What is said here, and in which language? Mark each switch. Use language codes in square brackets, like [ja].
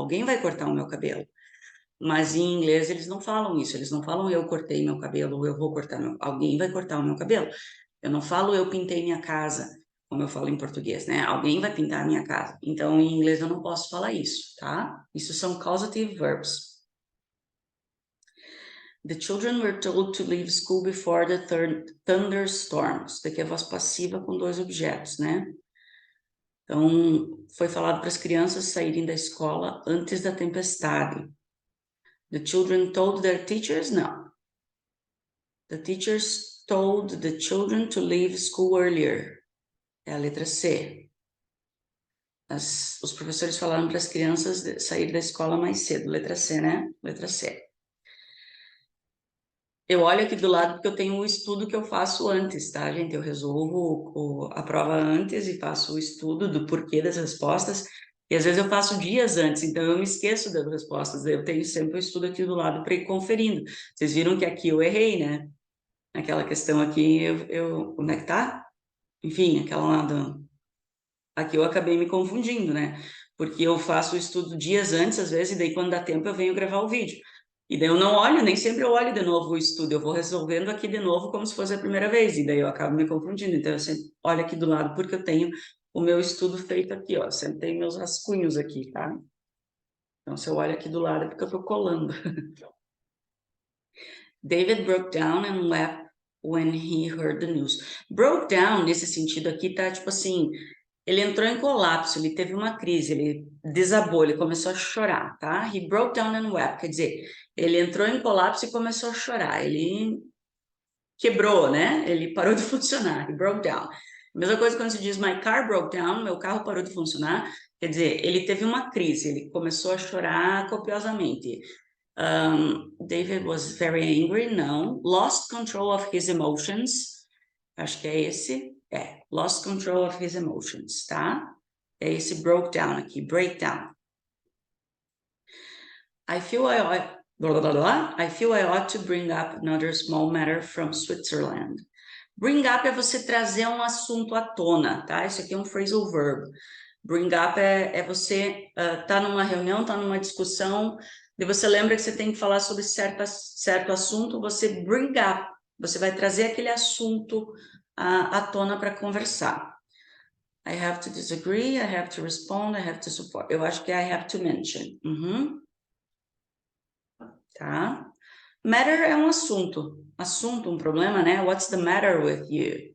[pt] Alguém vai cortar o meu cabelo. Mas em inglês eles não falam isso. Eles não falam eu cortei meu cabelo ou eu vou cortar meu... Alguém vai cortar o meu cabelo. Eu não falo eu pintei minha casa, como eu falo em português, né? Alguém vai pintar a minha casa. Então, em inglês eu não posso falar isso, tá? Isso são causative verbs. [en] The children were told to leave school before the thunderstorm. [pt] Isso daqui é voz passiva com dois objetos, né? Então, foi falado para as crianças saírem da escola antes da tempestade. [en] The children told their teachers? [pt] Não. [en] The teachers told the children to leave school earlier. [pt] É a letra C. Os professores falaram para as crianças sair da escola mais cedo. Letra C, né? Letra C. Eu olho aqui do lado porque eu tenho o estudo que eu faço antes, tá, gente? Eu resolvo a prova antes e faço o estudo do porquê das respostas. E às vezes eu faço dias antes, então eu me esqueço das respostas. Eu tenho sempre o estudo aqui do lado para ir conferindo. Vocês viram que aqui eu errei, né? Aquela questão aqui, como é que tá? Enfim, aquela lá do... Aqui eu acabei me confundindo, né? Porque eu faço o estudo dias antes, às vezes, e daí quando dá tempo eu venho gravar o vídeo. E daí eu não olho, nem sempre eu olho de novo o estudo, eu vou resolvendo aqui de novo como se fosse a primeira vez, e daí eu acabo me confundindo. Então eu sempre olho aqui do lado porque eu tenho o meu estudo feito aqui, ó. Eu sempre tenho meus rascunhos aqui, tá? Então se eu olho aqui do lado é porque eu tô colando. [en] David broke down and wept when he heard the news. [pt] Broke down, nesse sentido aqui, tá tipo assim, ele entrou em colapso, ele teve uma crise, ele desabou, ele começou a chorar, tá? [en] He broke down and wept, [pt] quer dizer, ele entrou em colapso e começou a chorar, ele quebrou, né? Ele parou de funcionar, [en] he broke down. [pt] Mesma coisa quando se diz [en] my car broke down, [pt] meu carro parou de funcionar, quer dizer, ele teve uma crise, ele começou a chorar copiosamente. [en] David was very angry, [pt] não. [en] Lost control of his emotions, [pt] acho que é esse. [en] Lost control of his emotions, [pt] tá? É esse [en] broke down aqui, breakdown. I feel I ought, blá, blá, blá, I feel I ought to bring up another small matter from Switzerland. [pt] Bring up é você trazer um assunto à tona, tá? Isso aqui é um phrasal verb. Bring up é você tá numa reunião, tá numa discussão, e você lembra que você tem que falar sobre certo assunto, você bring up, você vai trazer aquele assunto à tona para conversar. [en] I have to disagree, I have to respond, I have to support. Eu acho que I have to mention. [pt] Tá? Matter é um assunto. Assunto, um problema, né? [en] What's the matter with you?